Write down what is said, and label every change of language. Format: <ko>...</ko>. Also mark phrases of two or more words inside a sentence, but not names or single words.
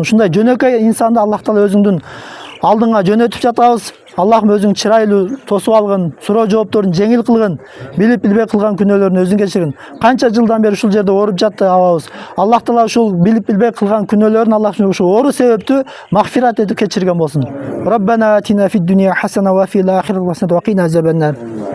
<ky>Ушундай жөнөкөй инсанды Аллах таала өзүңдүн алдыңа жөнөтүп жатабыз. Аллахым өзүң чырайлуу тосуп алгын, суроо жоопторун жеңил кылгын, билип билбей кылган күнөөлөрүн өзүң кечиргин. Канча жылдан бери ушул жерде ооруп жатты абабыз. Аллах таала ушул билип билбей кылган күнөөлөрүн Аллахым ушул оору себептүү магфират этип кечирген болсун.</ky> <ar>ربنا آتنا في الدنيا حسنة وفي الآخرة حسنة وقنا عذاب النار.</ar>